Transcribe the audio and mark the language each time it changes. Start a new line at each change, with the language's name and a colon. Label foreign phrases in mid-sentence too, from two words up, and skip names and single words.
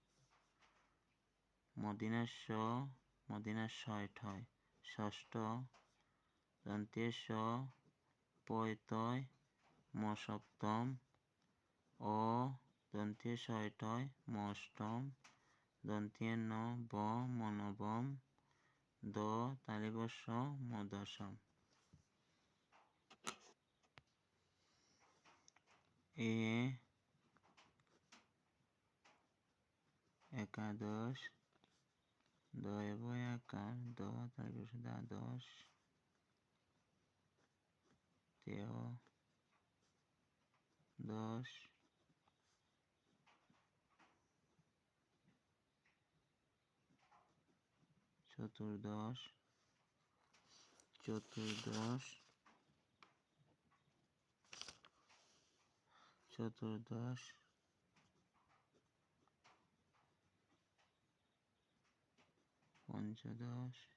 Bangla: মদিনার ষষ্ঠ, ষষ্ঠ, দন্ত্যে স পয়তয় ম সপ্তম, অ দন্ত্যে ছয়টয় ম অষ্টম, দন্ত্যে ন ব ম নবম, দ তালিবস্য ম দশম। এ একাদশ, দয় বয় আকার, দ তালিবস্য দ্বাদশ, তেয় দশ, চতুর্দশ, পঞ্চদশ,